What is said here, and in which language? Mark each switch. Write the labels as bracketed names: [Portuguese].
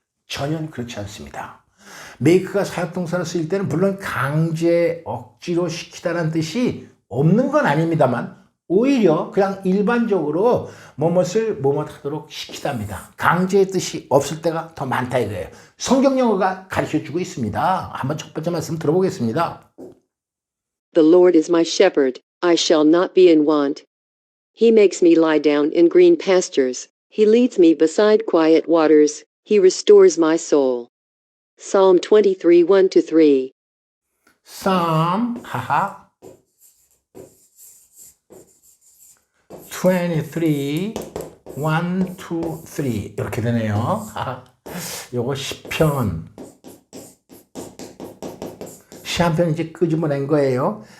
[Korean] 전혀 그렇지 않습니다. make가 사역동사로 쓰일 때는 물론 강제, 억지로 시키다라는 뜻이 없는 건 아닙니다만, 오히려 그냥 일반적으로 뭐뭇을 뭐뭇 하도록 시키답니다. 강제의 뜻이 없을 때가 더 많다 이거예요. 성경 영어가 가르쳐주고 있습니다. 한번 첫 번째 말씀 들어보겠습니다. [English] The Lord is my shepherd, I shall not be in want. He makes me lie down in green pastures. He leads me beside quiet waters. He restores my soul. Psalm 23, 1-3. [Korean] Psalm, 23, 1, 2, 3 이렇게 되네요. 요거 시편 한 편 이제 끄집어낸 거예요.